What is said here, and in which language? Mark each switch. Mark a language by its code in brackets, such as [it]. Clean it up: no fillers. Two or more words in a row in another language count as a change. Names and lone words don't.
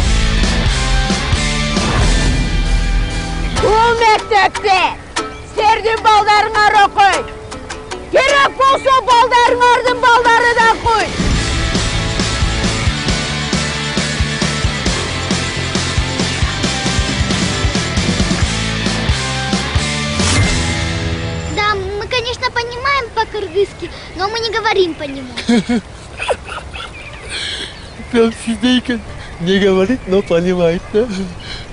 [ky] Бул мектепте силердин балдарыңар окуйт. Керек болсо балдарыңардын балдары да окуйт. [ru] Да, мы, конечно, понимаем по-кыргызски, но мы не говорим по нему. Прям сидейка не говорит, но понимает, да?